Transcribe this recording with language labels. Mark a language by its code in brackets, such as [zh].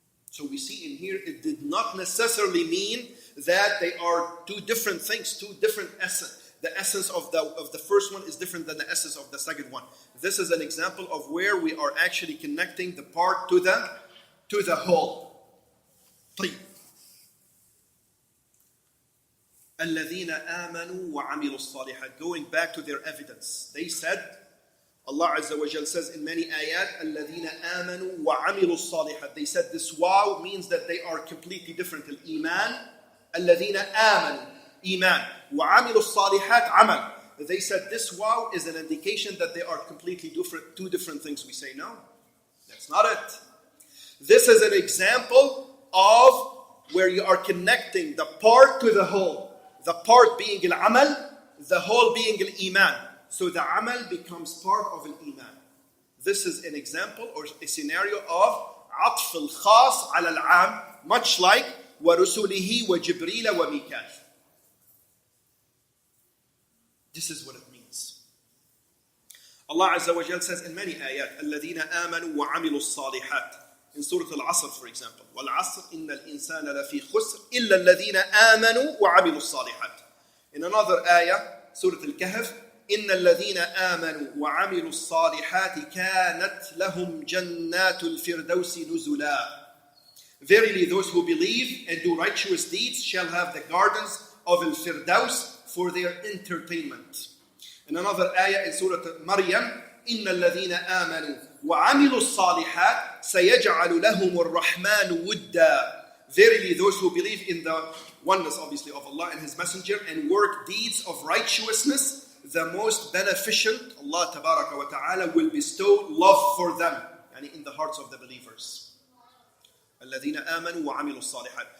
[en] So we see in here, it did not necessarily mean that they are two different things, two different essence. The essence of the first one is different than the essence of the second one. This is an example of where we are actually connecting the part to the whole. [ar] طيب. الذين آمنوا وعملوا الصالحات. [en] Going back to their evidence, they said, Allah Azza wa Jal says in many ayat, [ar] الذين آمنوا وعملوا الصالحات. [en] They said this wow means that they are completely different. Al-Iman [ar] الَّذِينَ آمَنُوا Iman. وَعَمِلُوا الصَّالِحَاتِ عَمَلٌ. [en] They said this wow is an indication that they are completely different, two different things. We say no, that's not it. This is an example of where you are connecting the part to the whole. The part being al-amal, the whole being al-iman. So the amal becomes part of al-iman. This is an example or a scenario of [ar] عطف الخاص على العام, [en] much like [ar] وَرُسُلِهِ وَجِبْرِيلَ وَمِيكَالَ. [en] This is what it means. Allah Azza wa Jal says in many ayat, [ar] الَّذِينَ آمَنُوا وَعَمِلُوا الصَّالِحَاتِ. [en] In Surah Al-Asr, for example, [ar] وَالْعَصْرِ إِنَّ الْإِنسَانَ لَفِي خُسْرٍ إِلَّا الَّذِينَ آمَنُوا وَعَمِلُوا الصَّالِحَاتِ. [en] In another ayah, [ar] Surah Al-Kahf, إِنَّ الَّذِينَ آمَنُوا وَعَمِلُوا الصَّالِحَاتِ كَانَتْ لَهُمْ جَنَّاتُ الْفِرْدَوْسِ نُزُلًا. [en] Verily, those who believe and do righteous deeds shall have the gardens of Al-Firdaus for their entertainment. In another ayah in Surah Maryam, [ar] إِنَّ الَّذِينَ آمَنُوا وَعَمِلُوا الصَّالِحَاتِ سَيَجْعَلُ لَهُمُ الرَّحْمَنُ وُدًّا. [en] Verily, those who believe in the oneness, obviously, of Allah and His Messenger and work deeds of righteousness, the most beneficent, Allah Tabaraka wa Ta'ala will bestow love for them, yani in the hearts of the believers. [ar] الَّذِينَ آمَنُوا وَعَمِلُوا الصَّالِحَاتِ.